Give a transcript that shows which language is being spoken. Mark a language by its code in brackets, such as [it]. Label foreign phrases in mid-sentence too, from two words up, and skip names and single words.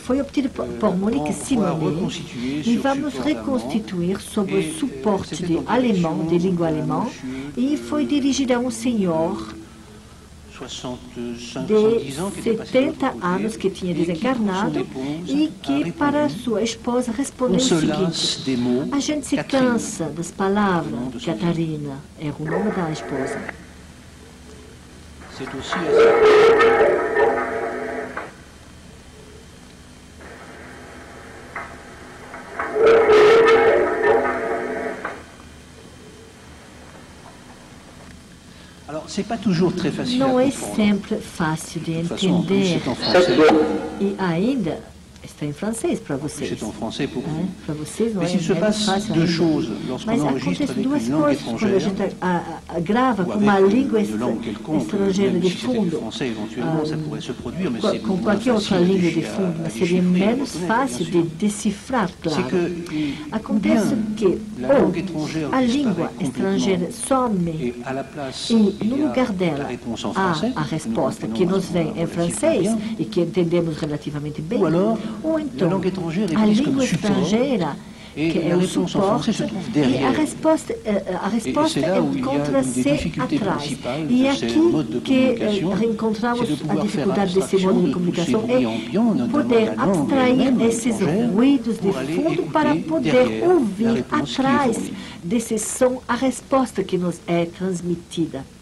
[pt] Foi obtida por Monique Simonet e vamos reconstituir sob o suporte de alemão, de língua alemã, e foi dirigida a um senhor de 70 anos que tinha desencarnado e que para sua esposa respondeu o seguinte: a gente se cansa das palavras, Catarina, era o nome da esposa. [fr] C'est aussi assez... Alors, c'est pas toujours très facile [pt] Não [fr] à [pt] é [fr] comprendre. [pt] sempre fácil de entender. E ainda está em francês para vocês. [fr] C'est en français pour vous. [pt] Para vocês não [fr] Mais s'il se passe [pt] fácil [fr] deux [pt] ainda. [fr] choses lorsqu'on [pt] Mas [fr] enregistre [pt] acontece [fr] avec [pt] duas [fr] une langue [pt] coisas quando a [fr] étrangère, [pt] gente grava [fr] ou [pt] com [fr] avec [pt] uma língua [fr] une langue quelconque, [pt] estrangeira [fr] même [pt] de [fr] si c'était du [pt] fundo. [fr] français éventuellement, ça pourrait se produire, mais c'est [pt] Com [fr] moins [pt] qualquer outra [fr] facile [pt] língua de [fr] déchiffrer, [pt] fundo, [fr] à [pt] mas seria [fr] déchiffrer, à [pt] menos [fr] reconnaître, [pt] fácil [fr] bien [pt] de [fr] sûr. [pt] decifrar, [fr] C'est [pt] claro. [fr] que [pt] Acontece que [fr] la langue étrangère [pt] a [fr] disparaît [pt] língua estrangeira some [fr] et à la place, [pt] e [fr] il [pt] no [fr] y a [pt] lugar [fr] la [pt] dela [fr] réponse en [pt] há [fr] français, [pt] a resposta que nos vem em francês e que entendemos relativamente bem, ou então a língua estrangeira, que é o suporte, e a resposta encontra-se atrás. E é aqui que reencontramos a dificuldade desse modo de comunicação, é poder abstrair esses ruídos de fundo para poder ouvir atrás desse som a resposta que nos é transmitida.